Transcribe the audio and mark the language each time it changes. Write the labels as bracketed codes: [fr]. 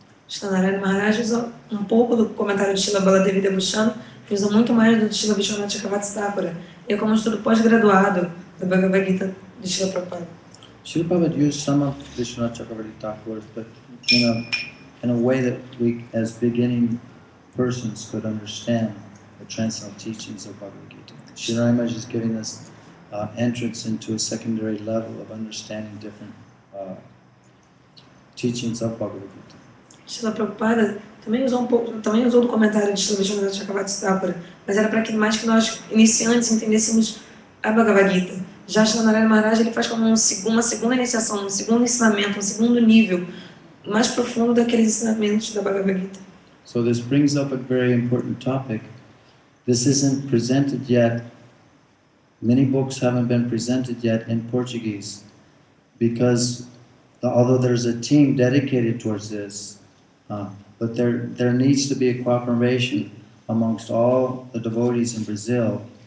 [pt] Shri Maharaj usa um pouco do comentário de Srila Baladevi Devushana, que usa muito mais do de Srila Vishwanath Chakravarti Thakura. E é como um estudo pós-graduado da Bhagavad Gita de Srila Prabhupada. [en] Srila Prabhupada used some of Vishwanath Chakravarti Thakur's, but in a way that we, as beginning persons, could understand the transcendental teachings of Bhagavad Gita. Sri Maharaj is giving us entrance into a secondary level of understanding different teachings of Bhagavad Gita. [pt] Srila Prabhupada também usou também usou do comentário de Srila Vishwanath Chakravarti Thakura, mas era para que mais que nós iniciantes entendêssemos a Bhagavad Gita. Já Srila Maharaj ele faz como uma segunda iniciação, um segundo ensinamento, um segundo nível mais profundo daqueles ensinamentos da Bhagavad Gita. [en] So this brings up a very important topic. This isn't presented yet. Many books haven't been presented yet in Portuguese because although there's a team dedicated towards this, but there needs to be a cooperation amongst all the devotees in Brazil.